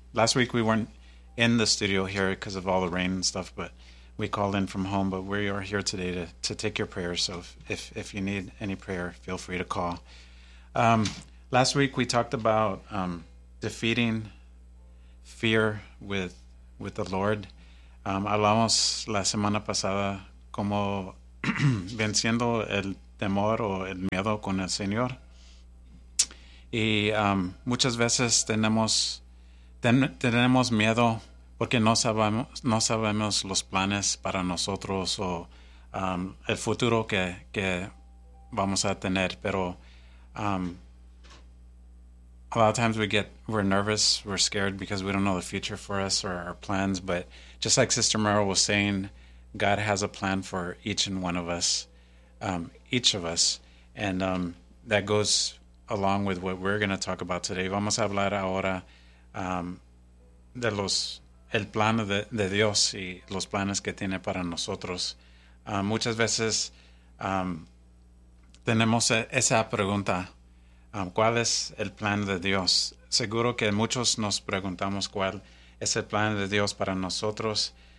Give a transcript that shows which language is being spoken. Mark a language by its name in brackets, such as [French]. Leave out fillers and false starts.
[English] Last week we weren't in the studio here because of all the rain and stuff, but we called in from home, but we are here today to take your prayers, so if you need any prayer, feel free to call. Last week we talked about defeating fear with the Lord. [Spanish] Hablamos la semana pasada como venciendo el temor o el miedo con el Señor. Y muchas veces tenemos miedo porque no sabemos los planes para nosotros o el futuro que vamos a tener, pero a lot of times we're nervous, we're scared because we don't know the future for us or our plans. [English] But just like Sister Merrill was saying, God has a plan for each and one of us, each of us. And that goes along with what we're going to talk about today. [Spanish] Vamos a hablar ahora el plan de Dios y los planes que tiene para nosotros. Muchas veces tenemos esa pregunta. ¿Cuál es el plan de Dios? Seguro que muchos nos preguntamos cuál es el plan de Dios para nosotros.